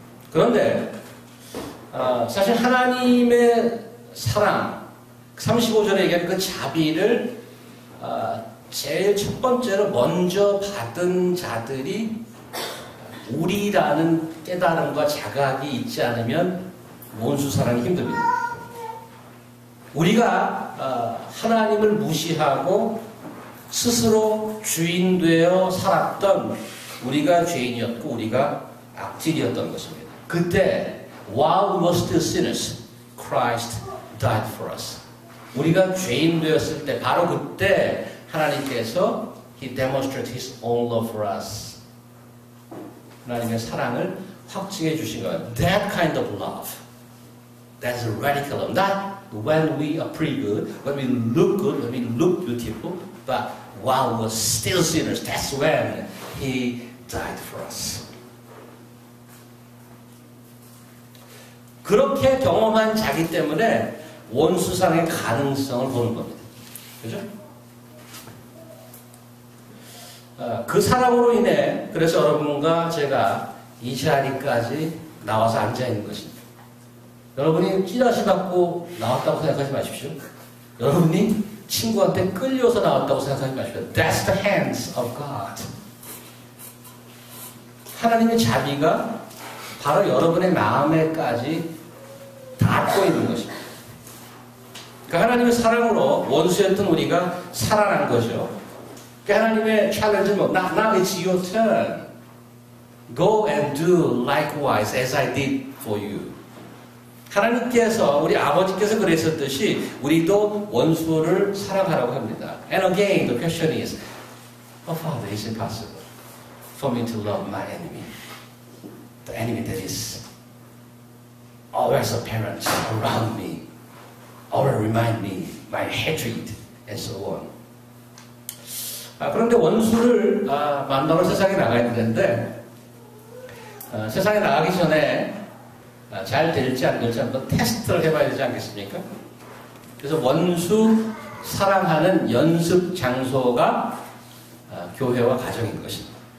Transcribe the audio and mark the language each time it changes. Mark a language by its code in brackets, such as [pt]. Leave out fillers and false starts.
[ko] 그런데 사실 하나님의 사랑, 35절에 얘기한 그 자비를 제일 첫 번째로 먼저 받은 자들이 우리라는 깨달음과 자각이 있지 않으면 원수 사랑이 힘듭니다. 우리가 하나님을 무시하고 스스로 주인 되어 살았던 우리가 죄인이었고 우리가 악질이었던 것입니다. 그때 [en] while we were still sinners, Christ died for us. [ko] 우리가 죄인 되었을 때 바로 그때 하나님께서 [en] He demonstrated His own love for us. [ko] 하나님의 사랑을 확증해 주신 거예요. [en] That kind of love. That's a radical love. Not when we are pretty good, when we look good, when we look beautiful, but while we're still sinners, that's when He died for us. [ko] 그렇게 경험한 자기 때문에 원수사랑의 가능성을 보는 겁니다. 그죠? 그 사랑으로 인해 그래서 여러분과 제가 이 자리까지 나와서 앉아있는 것입니다. 여러분이 찌라시 받고 나왔다고 생각하지 마십시오. 여러분이 친구한테 끌려서 나왔다고 생각하지 마십시오. [en] That's the hands of God. [ko] 하나님의 자비가 바로 여러분의 마음에까지 닿고 있는 것입니다. 그러니까 하나님의 사랑으로 원수였던 우리가 살아난 거죠. 그러니까 하나님의 챌린지는 뭐, [en] now it's your turn. Go and do likewise as I did for you. [ko] 하나님께서 우리 아버지께서 그랬었듯이 우리도 원수를 사랑하라고 합니다. [en] And again the question is, oh Father, is it possible for me to love my enemy? The enemy that is always apparent around me, always remind me my hatred and so on. [ko] 그런데 원수를 만나러 세상에 나가야 되는데 세상에 나가기 전에 잘 될지 안 될지 한번 테스트를 해봐야 되지 않겠습니까? 그래서 원수 사랑하는 연습 장소가 교회와 가정인 것입니다.